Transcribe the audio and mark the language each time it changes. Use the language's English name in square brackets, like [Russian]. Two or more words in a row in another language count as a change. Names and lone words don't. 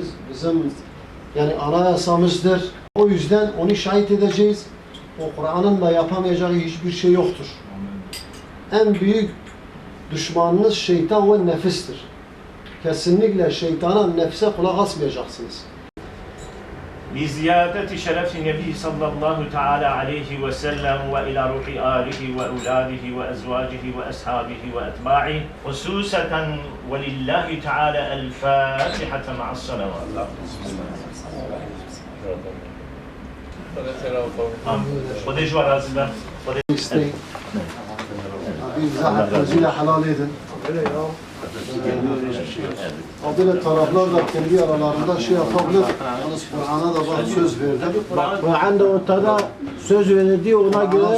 [Turkish] Bizim yani anayasamızdır. O yüzden onu şahit edeceğiz. O Kur'an'ın da yapamayacağı hiçbir şey yoktur. En büyük düşmanınız şeytan ve nefistir. Kesinlikle şeytana, nefse kulak asmayacaksınız. [Arabic] لزيادة شرف النبي صلى الله تعالى عليه وسلم وإلى روح آله وأولاده وأزواجه وأصحابه وأتباعه خصوصا ولله تعالى الفاتحة مع الصلوات. خدي جوا رازبة [Turkish] İsteyin. Bize hakkınızıyla helal edin. Adıyla taraflar da kendi aralarında şey yapabilir. Yalnız Kur'an'a da bak söz verdi. Kur'an da ortada söz verildi ona göre